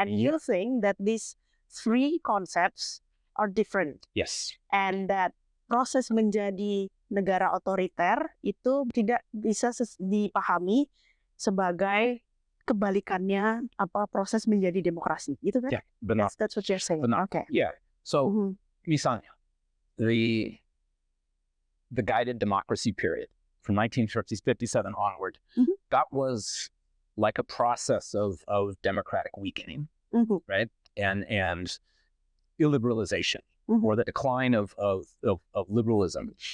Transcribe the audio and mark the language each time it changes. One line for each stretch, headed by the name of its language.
English: And you think that these three concepts are different. Yes. And that
Indonesian: proses menjadi negara otoriter itu tidak bisa dipahami sebagai kebalikannya proses menjadi demokrasi, gitu kan? Yeah, benar.
English: That's what you're saying.
Indonesian: Benar.
English: Okay. Yeah. So, misalnya the guided democracy period from 1957 onward, that was like a process of democratic weakening, right? And illiberalization, or the decline of liberalism.